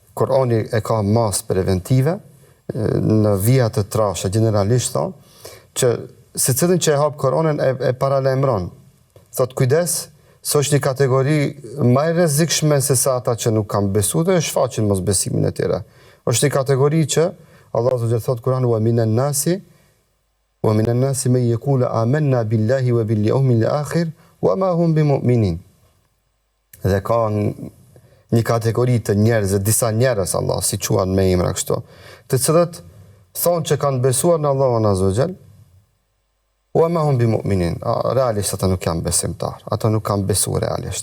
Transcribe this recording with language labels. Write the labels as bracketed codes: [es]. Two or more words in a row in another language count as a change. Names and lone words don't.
[sq] Kurani e ka mas preventive, në vija të trashe, generalisht thonë, që se cilin që e hapë Koranin e paralajmëron. Thot kujdes, së është një kategori më e rrezikshme se sa ata që nuk kanë besu dhe shfaqin mos besimin e tyre. Është një kategori që Allah të thot Kurani [ar] ومن الناس من يقول آمنا بالله وباليوم الآخر وما هم بمؤمنين. [sq] Dhe ka një kategori të njerëzve, disa njerëz Allah si quan me emra kështu, të cilët thonë që kanë besuar në Allahun [ar] عز وجل, وما هم بمؤمنين. [sq] Realisht ata nuk janë besimtar, ata nuk kanë besu realisht.